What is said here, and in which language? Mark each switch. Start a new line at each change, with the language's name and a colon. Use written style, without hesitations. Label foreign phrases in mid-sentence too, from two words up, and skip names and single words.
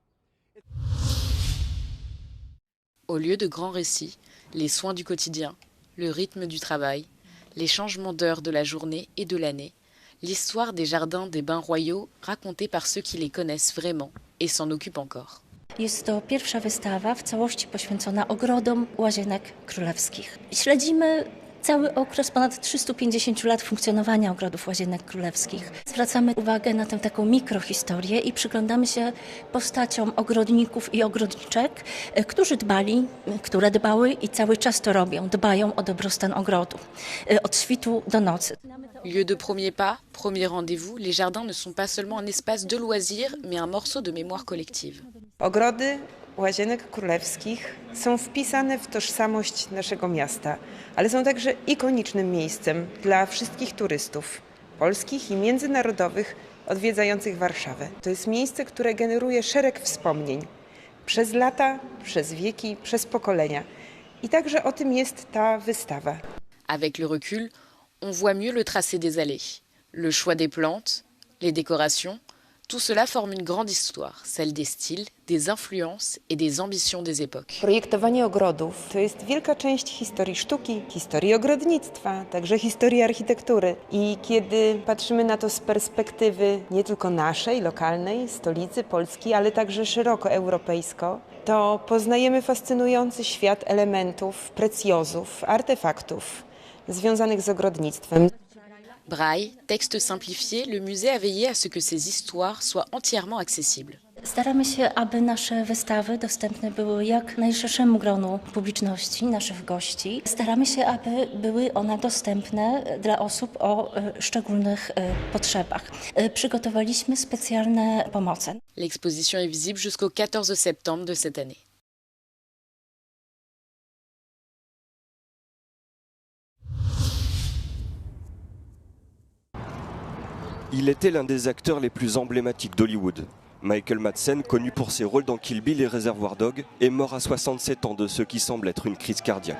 French: Au lieu de grands récits, les soins du quotidien, le rythme du travail, les changements d'heure de la journée et de l'année, l'histoire des jardins des bains royaux racontée par ceux qui les connaissent vraiment et s'en occupent encore.
Polish: Jest to pierwsza wystawa w całości poświęcona ogrodom łazienek królewskich. Śledzimy cały okres ponad 350 lat funkcjonowania ogrodów łazienek królewskich. Zwracamy uwagę na tę taką mikrohistorię i przyglądamy się postaciom ogrodników i ogrodniczek, które dbały i cały czas to robią, dbają o dobrostan ogrodu, od świtu do nocy.
French: Lieu de premier pas, premier rendez-vous, les jardins ne sont pas seulement un espace de loisirs, mais un morceau de mémoire collective.
Polish: Ogrody Łazienek Królewskich są wpisane w tożsamość naszego miasta, ale są także ikonicznym miejscem dla wszystkich turystów, polskich i międzynarodowych, odwiedzających Warszawę. To jest miejsce, które generuje szereg wspomnień przez lata, przez wieki, przez pokolenia. I także o tym jest ta wystawa.
French: Avec le recul, on voit mieux le tracé des allées, le choix des plantes, les décorations. Tout cela forme une grande histoire, celle des styles, des influences et des ambitions des époques.
Polish: Projektowanie ogrodów to jest wielka część historii sztuki, historii ogrodnictwa, także historii architektury. I kiedy patrzymy na to z perspektywy nie tylko naszej, lokalnej, stolicy Polski, ale także szeroko europejsko, to poznajemy fascynujący świat elementów, precjozów, artefaktów związanych z ogrodnictwem.
French: Braille, texte simplifié, le musée a veillé à ce que ces histoires soient entièrement accessibles.
Polish: Staramy się, aby nasze wystawy dostępne były jak najszerszemu gronu publiczności, naszych gości. Staramy się, aby były one dostępne dla osób o szczególnych potrzebach. Przygotowaliśmy specjalne pomoce.
French: L'exposition est visible jusqu'au 14 septembre de cette année. Il était l'un des acteurs les plus emblématiques d'Hollywood. Michael Madsen, connu pour ses rôles dans Kill Bill et Reservoir Dogs, est mort à 67 ans de ce qui semble être une crise cardiaque.